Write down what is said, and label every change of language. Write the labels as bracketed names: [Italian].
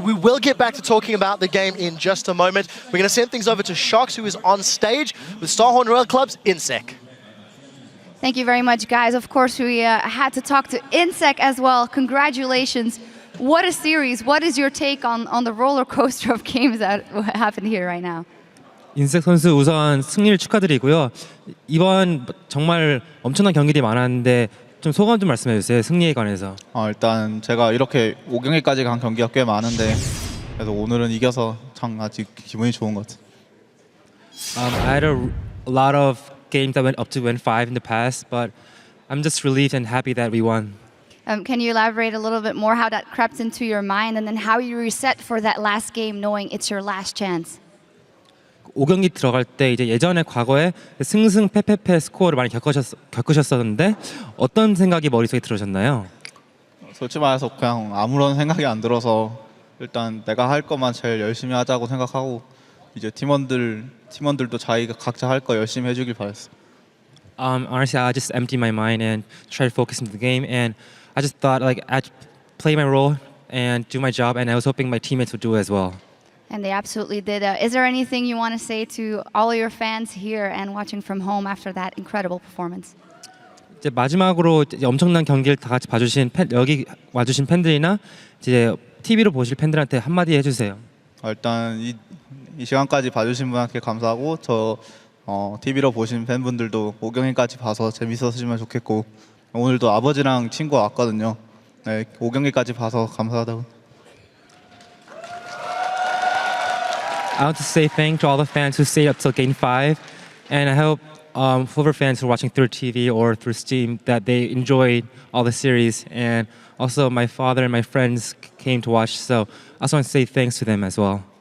[English] We will get back to talking about the game in just a moment. We're going to send things over to Shox, who is on stage with Starhorn Royal Club's InSec. Thank you very much, guys. Of course, we had to talk to InSec as well. Congratulations. What a series. What is your take on the roller coaster of games that happened here right now? [Korean] 인색 선수 우선 승리를 축하드리고요. 이번 정말 엄청난 경기들이 많았는데 좀 소감 좀 말씀해 주세요. 승리에 관해서. 일단 제가 이렇게 5경기까지 간 경기가 꽤 많은데 그래서 오늘은 이겨서 참 아직 기분이 좋은 것 같아요. [English] I had a lot of games that went up to win 5 in the past, but I'm just relieved and happy that we won. Can you elaborate a little bit more how that crept into your mind and then how you reset for that last game knowing it's your last chance? [Korean] 5경기 들어갈 때 이제 예전에 과거에 승승패패패 스코어를 많이 겪으셨었는데 어떤 생각이 머릿속에 들으셨나요? 솔직히 말해서 그냥 아무런 생각이 안 들어서 일단 내가 할 것만 제일 열심히 하자고 생각하고 이제 팀원들도 자기가 각자 할 거 열심히 해주길 바랬어. [English] Honestly, I just emptied my mind and tried to focus into the game, and I just thought like I'd play my role and do my job, and I was hoping my teammates would do it as well. And they absolutely did. Is there anything you want to say to all your fans here and watching from home after that incredible performance? [Korean] 이제 마지막으로 이제 엄청난 경기를 다 같이 봐주신 여기 와주신 팬들이나 이제 TV로 보실 팬들한테 한마디 해주세요. 일단 이 시간까지 봐주신 분한테 감사하고 저 TV로 보신 팬분들도 5경기까지 봐서 재밌었으면 좋겠고 오늘도 아버지랑 친구 왔거든요. 네, 5경기까지 봐서 감사하다고. [English] I want to say thank to all the fans who stayed up till Game 5, and I hope whoever fans who are watching through TV or through Steam that they enjoyed all the series, and also my father and my friends came to watch, so I also want to say thanks to them as well.